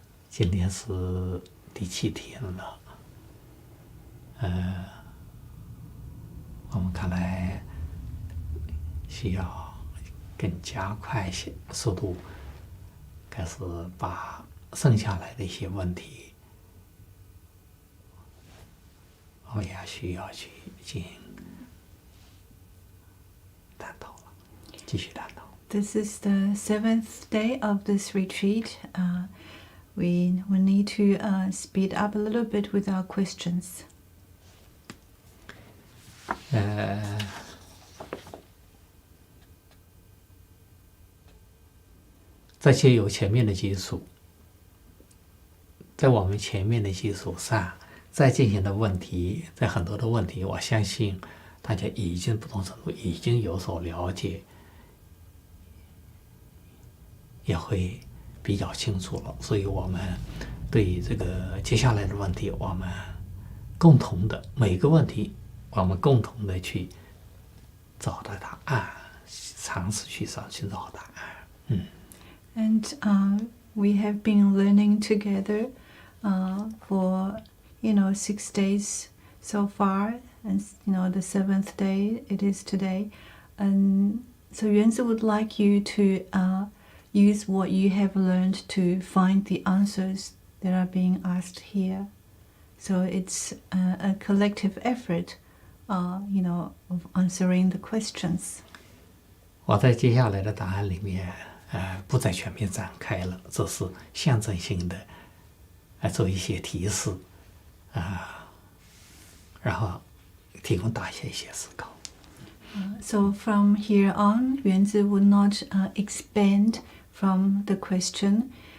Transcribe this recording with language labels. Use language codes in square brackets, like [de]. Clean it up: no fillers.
[zh] 今天是第7天了，我们看来需要更加快速度，开始把剩下来的一些问题，我们也需要去进行探讨了，继续探讨。 [en] This is the 7th day of this retreat. We need to speed up a little bit with our questions. [zh] 这些有前面的基础，在我们前面的基础上，再进行的问题，在很多的问题，我相信大家已经不同程度已经有所了解，也会比较清楚了。所以我们对于这个接下来的问题，我们共同的每个问题，我们共同的去找到答案，尝试去寻找答案。 [en] And we have been learning together for 6 days so far, and the 7th day it is today. And so Yuanzi would like you to use what you have learned to find the answers that are being asked here. So it's a collective effort, of answering the questions. [zh] 我在接下来的答案里面，不再全面展开了，这是象征性的，做一些提示，然后提供大家一些思考。 [en] So from here on, Yuanzi would not expand from the question.